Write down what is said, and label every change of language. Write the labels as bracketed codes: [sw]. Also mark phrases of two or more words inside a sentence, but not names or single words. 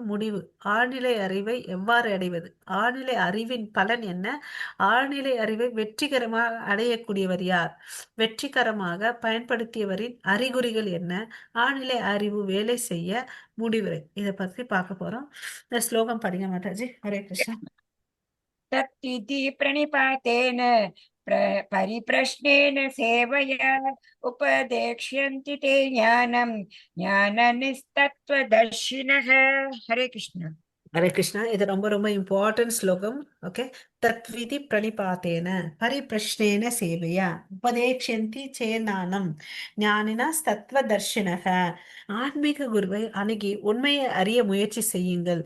[ta] முடிவு. ஆழ்நிலை அறிவை எவ்வாறு அடைவது? ஆழ்நிலை அறிவின் பலன் என்ன? ஆழ்நிலை அறிவை வெற்றிகரமா அடையக்கூடியவர் யார்? வெற்றிகரமாக பயன்படுத்தியவரின் அறிகுறிகள் என்ன? ஆழ்நிலை அறிவு வேலை செய்ய முடிவுரை. இத பத்தி பார்க்க போறோம். இந்த ஸ்லோகம் படிங்க மாதாஜி. [sa] हरे कृष्ण. तत्विधि प्रणिपातेन परिप्रश्नेन सेवया उपदेक्ष्यन्ति ते ज्ञानं ज्ञाननिस्तत्त्वदर्शिनः। हरे कृष्ण। हरे कृष्ण. [ta] இது ரொம்ப ரொம்ப இம்பார்ட்டன்ட் ஸ்லோகம். ஓகே. [sa] तत्विधि प्रणिपातेन परिप्रश्नेन सेवया उपदेक्षन्ति सेनानम् ज्ञानिना तत्त्व दर्शिनः. [ta] ஆன்மீக குருவை அணுகி உண்மையை அறிய முயற்சி செய்யுங்கள்.